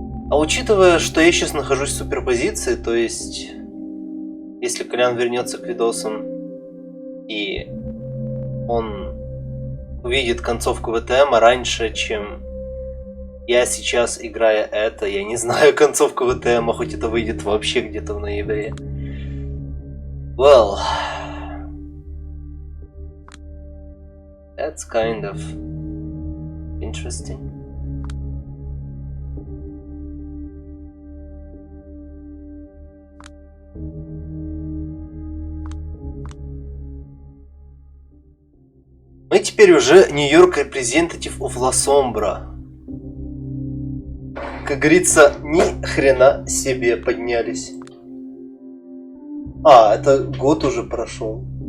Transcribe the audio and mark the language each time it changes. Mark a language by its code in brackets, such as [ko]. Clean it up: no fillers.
[ru] А учитывая, что я сейчас нахожусь в суперпозиции, то есть, если Колян вернется к видосам и он увидит концовку ВТМ раньше, чем я сейчас, играя это, я не знаю концовку ВТМ, хоть это выйдет вообще где-то в ноябре. [en] Well, that's kind of interesting. [ru] Мы теперь уже Нью-Йорк [en] Representative [ru] of La Sombra. Как говорится, ни хрена себе поднялись. А, это год уже прошел.